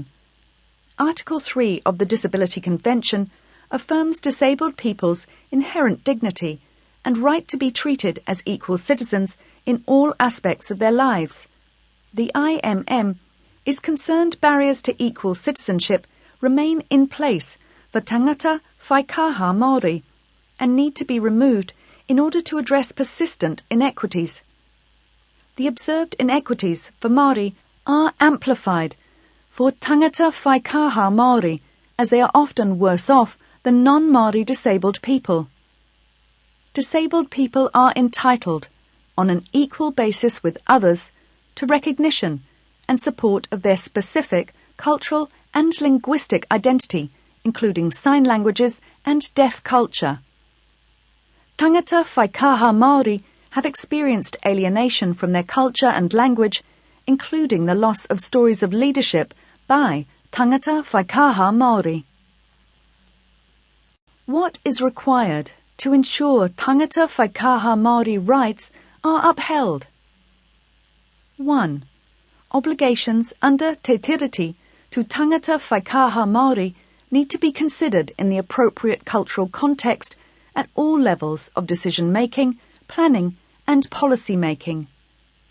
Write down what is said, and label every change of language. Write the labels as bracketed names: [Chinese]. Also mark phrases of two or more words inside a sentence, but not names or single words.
[English] Article 3 of the Disability Convention affirms disabled people's inherent dignity and right to be treated as equal citizens in all aspects of their lives. The IMM is concerned barriers to equal citizenship remain in place for [Māori] tangata whaikaha Māori [English] and need to be removed in order to address persistent inequities. The observed inequities for Māori are amplified for [Māori] tangata whaikaha Māori, [English] as they are often worse off than non-Māori disabled people. Disabled people are entitled, on an equal basis with others, to recognition and support of their specific cultural and linguistic identity, including sign languages and deaf culture. [Māori] Tangata whaikaha Māori [English] have experienced alienation from their culture and language, including the loss of stories of leadership by [Māori] tangata whaikaha Māori. [English] What is required to ensure [Māori] tangata whaikaha Māori [English] rights are upheld? 1. Obligations under Te Tiriti to [Māori] tangata whaikaha Māori [English] need to be considered in the appropriate cultural context at all levels of decision-making, planning and policy-making.